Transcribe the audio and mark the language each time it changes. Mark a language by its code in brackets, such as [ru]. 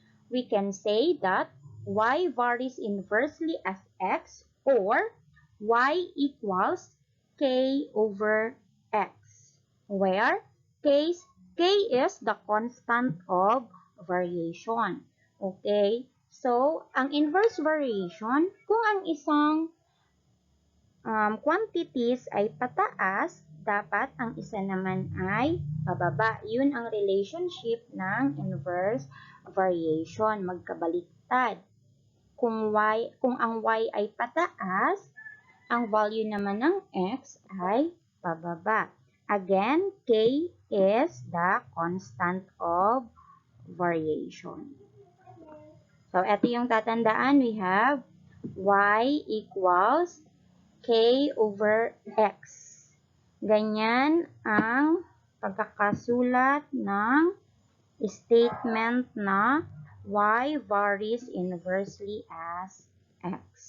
[en] We can say that y varies inversely as x, or y equals k over x, where k is the constant of variation. Okay? [tl] So, ang inverse variation, kung ang isang quantities ay pataas, dapat ang isa naman ay pababa. Yun ang relationship ng inverse variation, magkabaliktad. Kung ang y ay pataas, ang value naman ng x ay pababa. [en] Again, k is the constant of variation. So, [tl] ito yung tatandaan. [en] We have y equals k over x. [tl] Ganyan ang pagkakasulat ng statement na [en] y varies inversely as x.